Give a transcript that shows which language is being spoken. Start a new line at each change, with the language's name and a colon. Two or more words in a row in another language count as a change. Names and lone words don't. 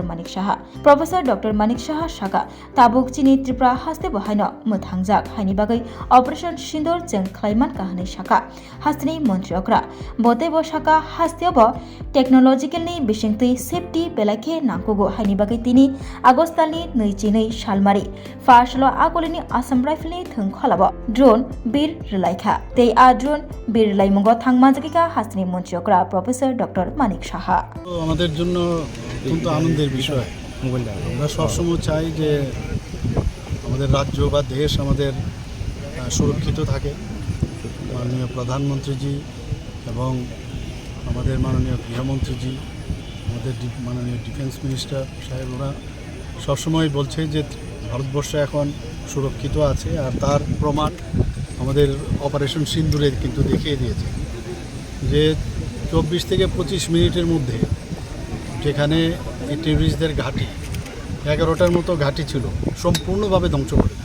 Kok Borok: Manik Saha shaka tabuk chini Tripura hastebo haino mutangjak haini bagai operation Sindor jeng khlaiman kahani shaka hasni monchokra botebo shaka hastebo technology ni bisingtui safety belakhe nangkugo haini bagai tini agostani 22 salmari fashlo agolini Assam rifle ni thung kholabo drone bir relaikha tei a drone bir relaimungo thangmanjakika hasni monchokra Professor Dr. Manik Saha
Bangla: আমাদের জন্য অত্যন্ত আনন্দের বিষয়। আমরা সবসময় চাই যে আমাদের রাজ্য বা দেশ আমাদের সুরক্ষিত থাকে। মাননীয় প্রধানমন্ত্রীজি এবং আমাদের মাননীয় গৃহমন্ত্রীজি, আমাদের মাননীয়
English: defence minister
Bangla: সাহেব ওরা সবসময় বলছে যে ভারতবর্ষ এখন সুরক্ষিত আছে, আর তার প্রমাণ আমাদের অপারেশন সিন্দুরে কিন্তু দেখিয়ে দিয়েছে যে 24 থেকে 25 মিনিটের মধ্যে যেখানে এই টেররিস্টদের ঘাঁটি 11টার মতো ঘাঁটি ছিল সম্পূর্ণভাবে ধ্বংস করে দেয়।